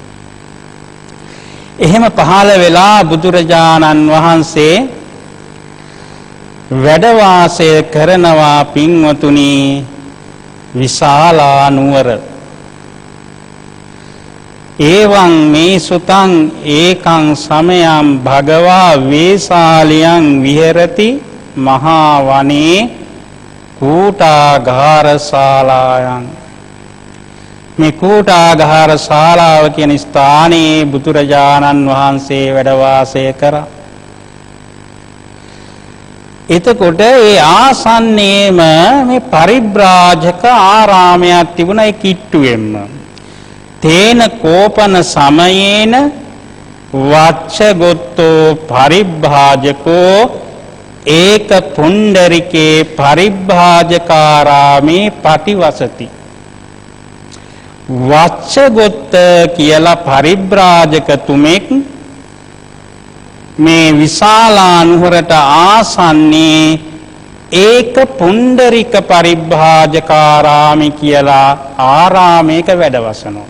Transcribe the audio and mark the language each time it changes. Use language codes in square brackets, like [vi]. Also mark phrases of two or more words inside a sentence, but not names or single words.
[si] එහෙම පහළ වෙලා බුදුරජාණන් වහන්සේ වැඩ වාසය කරනවා පින්වතුනි විශාලා නුවර. [pi] එවං මේ සුතං ඒකං සමයං භගවා වේසාලියං විහෙරති මහා වනේ කූටාගාර ශාලායන්. [si] මේ කූටාගාර ශාලාව කියන ස්ථානයේ බුදුරජාණන් වහන්සේ වැඩ වාසය කරා. එතකොට ඒ ආසන්නයේම මේ පරිබ්‍රාජක ආරාමයක් තිබුණා ඒ කිට්ටුවෙන්ම. [pi] තේන කෝපන සමයේන වච්චගොත්තෝ පරිභාජකෝ ඒක පුණ්ඩරිකේ පරිභාජකාරාමේ පටිවසති. [si] වච්චගොත්ත කියලා පරිභ්‍රාජකතුමෙක් මේ විශාලා නුවරට ආසන්නේ ඒක පුණ්ඩරික පරිභාජකාරාමේ කියලා ආරාමයක වැඩවසනවා.